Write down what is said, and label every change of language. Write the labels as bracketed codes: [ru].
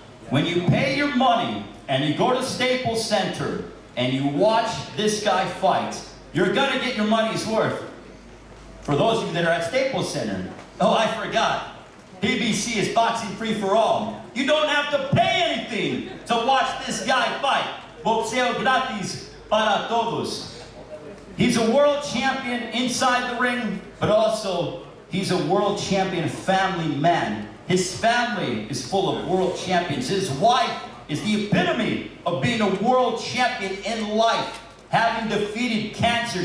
[en] When you pay your money and you go to Staples Center and you watch this guy fight, you're gonna get your money's worth. For those of you that are at Staples Center, oh, I forgot, PBC is boxing free for all. You don't have to pay anything to watch this guy fight. [es] Boxeo gratis para todos. [en] He's a world champion inside the ring, but also he's a world champion family man. His family is full of world champions. His wife is the epitome of being a world champion in life, having defeated cancer.